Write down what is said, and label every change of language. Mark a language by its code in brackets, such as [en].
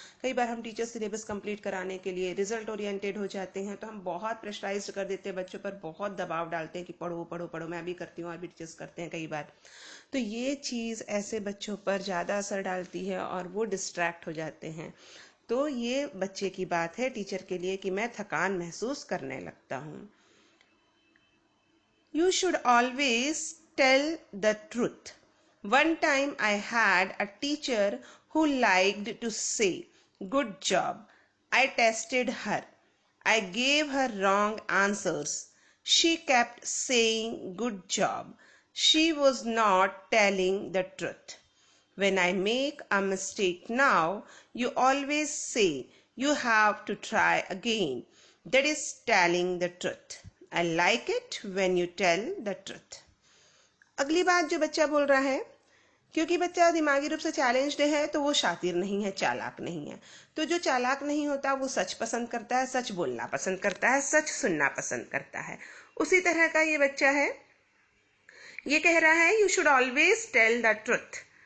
[hi] कई बार हम teacher syllabus complete कराने के लिए रिजल्ट ओरिएंटेड हो जाते हैं तो हम बहुत प्रेशराइज कर देते हैं, बच्चों पर बहुत दबाव डालते हैं कि पढ़ो पढ़ो पढ़ो. मैं भी करती हूँ और भी टीचर्स करते हैं कई बार. तो ये चीज़ ऐसे बच्चों पर ज़्यादा असर डालती है और वो डिस्ट्रैक्ट हो जाते हैं. तो ये बच्चे की बात है टीचर के लिए कि मैं थकान महसूस करने लगता हूँ. [en] You should always tell the truth. One time I had a teacher who liked to say, "Good job." I tested her. I gave her wrong answers. She kept saying, "Good job." She was not telling the truth. When I make a mistake now, you always say you have to try again. That is telling the truth. I like it when you tell the truth. [hi] अगली बात जो बच्चा बोल रहा है, क्योंकि बच्चा दिमागी रूप से चैलेंज्ड है तो वो शातिर नहीं है, चालाक नहीं है। तो जो चालाक नहीं होता वो सच पसंद करता है, सच बोलना पसंद करता है, सच सुनना पसंद करता है। उसी तरह का ये बच्चा है। ये कह रहा है [en] You should always tell the truth.